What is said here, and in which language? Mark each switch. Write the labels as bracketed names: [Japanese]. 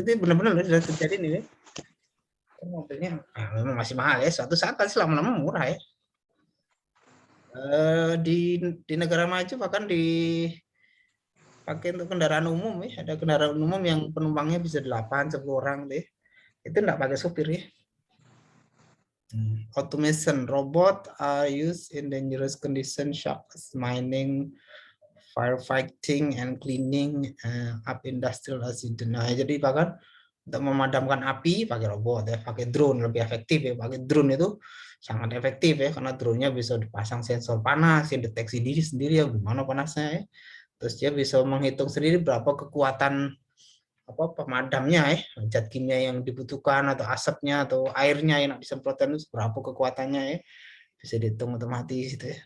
[Indonesian] Itu benar-benar sudah terjadi nih ya. Mobilnya memang masih mahal ya, suatu saat pasti lama-lama murah ya. Di negara maju bahkan dipakai untuk kendaraan umum ya, ada kendaraan umum yang penumpangnya bisa 8-10 orang deh, itu enggak pakai supir ya. [English] Automation, robot are used in dangerous conditions such as mining, firefighting, and cleaning up industrial accident. [Indonesian] Nah, jadi bahkan untuk memadamkan api pakai robot ya, pakai drone lebih efektif ya. Pakai drone itu sangat efektif ya, karena drone-nya bisa dipasang sensor panas yang deteksi diri sendiri ya gimana panasnya ya. Terus dia bisa menghitung sendiri berapa kekuatan pemadamnya ya, zat kimia yang dibutuhkan atau asapnya atau airnya yang disemprotkan itu berapa kekuatannya ya, bisa dihitung otomatis itu ya.